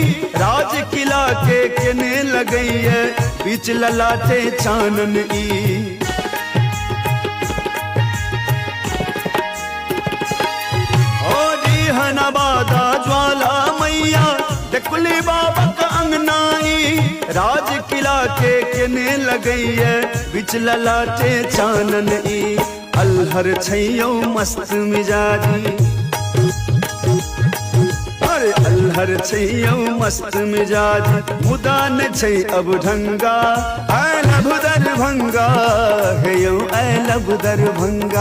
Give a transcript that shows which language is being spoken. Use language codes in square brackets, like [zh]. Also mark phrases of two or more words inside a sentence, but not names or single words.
[mai] राज किला के केने लगई है बीच ललाटे चानन ई। ओ जी नवादा ज्वाला मैया टेकुली बाबा का अंगनाई। राज किला के केने लगई है बीच ललाटे चानन ई। अलहर छै यौ मस्त मिजाजी अरे अलहर छै यौ मस्त मिजाजी। मुदा न छै अब ढंगा। [en] I love [mai] दरभंगा हे यौ [en] I love [mai] दरभंगा।